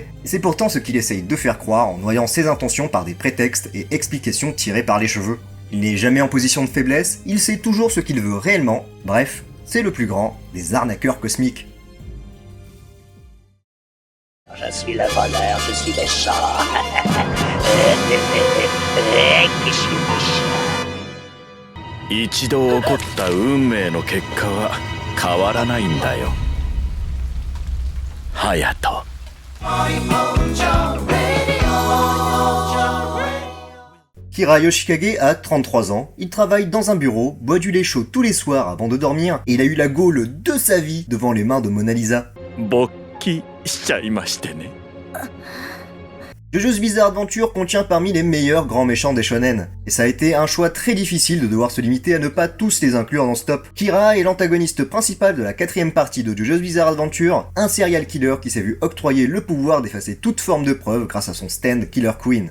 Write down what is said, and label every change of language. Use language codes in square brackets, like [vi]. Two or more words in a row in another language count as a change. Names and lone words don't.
[fr] Et c'est pourtant ce qu'il essaye de faire croire en noyant ses intentions par des prétextes et explications tirées par les cheveux. Il n'est jamais en position de faiblesse, il sait toujours ce qu'il veut réellement, bref, c'est le plus grand des arnaqueurs cosmiques. Je suis le voleur, je suis méchant. [ja] 一度起こった運命の結果は変わらないんだよ。隼人。 [fr] Kira Yoshikage a 33 ans, il travaille dans un bureau, boit du lait chaud tous les soirs avant de dormir, et il a eu la gaule de sa vie devant les mains de Mona Lisa. [ja] 勃起しちゃいましてね。 [fr] JoJo's Bizarre Adventure contient parmi les meilleurs grands méchants des shonen, et ça a été un choix très difficile de devoir se limiter à ne pas tous les inclure dans ce top. Kira est l'antagoniste principal de la 4ème partie de JoJo's Bizarre Adventure, un [en] serial killer [fr] qui s'est vu octroyer le pouvoir d'effacer toute forme de preuve grâce à son stand Killer Queen.